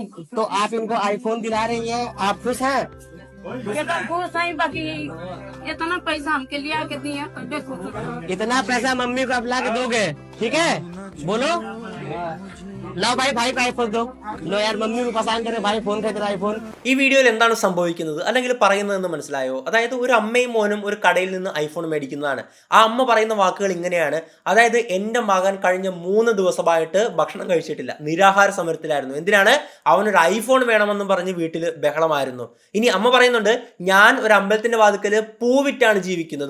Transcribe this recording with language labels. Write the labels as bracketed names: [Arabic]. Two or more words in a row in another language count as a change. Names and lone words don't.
[Hindi] तो आप इनको आईफोन दिला रही हैं, आप खुश हैं? कितना खुश है, बाकी इतना पैसा हमके लिया के दिए, देखो इतना पैसा मम्मी को आप ला के दोगे? ठीक है, बोलो। लो भाई को आईफोन दो। लो यार, मम्मी को पसंद करे भाई फोन खरीद आईफोन। [Malayalam] ഈ വീഡിയോയിൽ എന്താണ് സംഭവിക്കുന്നത് അല്ലെങ്കിൽ പറയുന്നതെന്ന് മനസ്സിലായോ? അതായത് ഒരു അമ്മയും മോനും ഒരു കടയിൽ നിന്ന് ഐഫോൺ മേടിക്കുന്നതാണ്. ആ അമ്മ പറയുന്ന വാക്കുകൾ ഇങ്ങനെയാണ്. അതായത് എൻ്റെ മകൻ കഴിഞ്ഞ 3 ദിവസമായിട്ട് ഭക്ഷണം കഴിച്ചിട്ടില്ല, നിരാഹാര സമരത്തിലായിരുന്നു. എന്തിനാണ്? അവനൊരു ഐഫോൺ വേണമെന്നും പറഞ്ഞ് വീട്ടിൽ ബഹളമായിരുന്നു. ഇനി അമ്മ പറയുന്നുണ്ട്, ഞാൻ ഒരു അമ്പലത്തിൻ്റെ വാതിക്കൽ പൂവിറ്റാണ് ജീവിക്കുന്നത്.